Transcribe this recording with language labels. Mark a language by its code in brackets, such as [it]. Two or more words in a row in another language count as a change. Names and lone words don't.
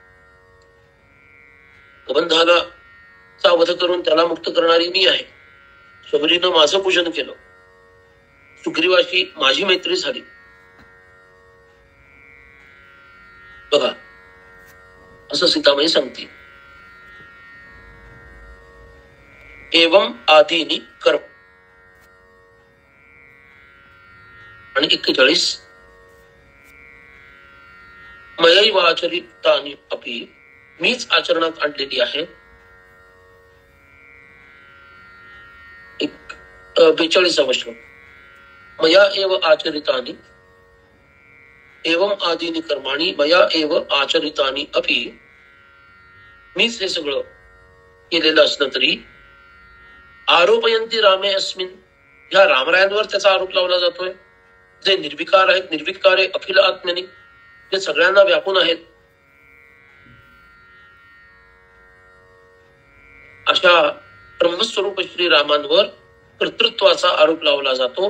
[mr] कबंधाला चा वध करून त्याला मुक्त करणारी मी आहे. शबरीनं माझं पूजन केलं. सुग्रीवाशी माझी मैत्री झाली. बघा असं सीतामाई सांगते. [sa] एवं आदीनि कर्म. आणि 41 मयैव आचरितानि अपि, [mr] मीच आचरणात आणलेली आहे. 42वा श्लोक. [sa] मया एव आचरितानि, एवं आदीनि कर्माणि मया एव आचरितानि अपि, [mr] मीच हे सगळं केलेलं असलं तरी [sa] आरोपयन्ति रामे अस्मिन्, [mr] ह्या रामरायांवर त्याचा आरोप लावला जातोय. जे निर्विकार आहेत, [sa] निर्विकारे अखिल आत्म्यानी, [mr] जे सगळ्यांना व्यापून आहेत, अशा ब्रह्मस्वरूप श्रीरामांवर कर्तृत्वाचा आरोप लावला जातो.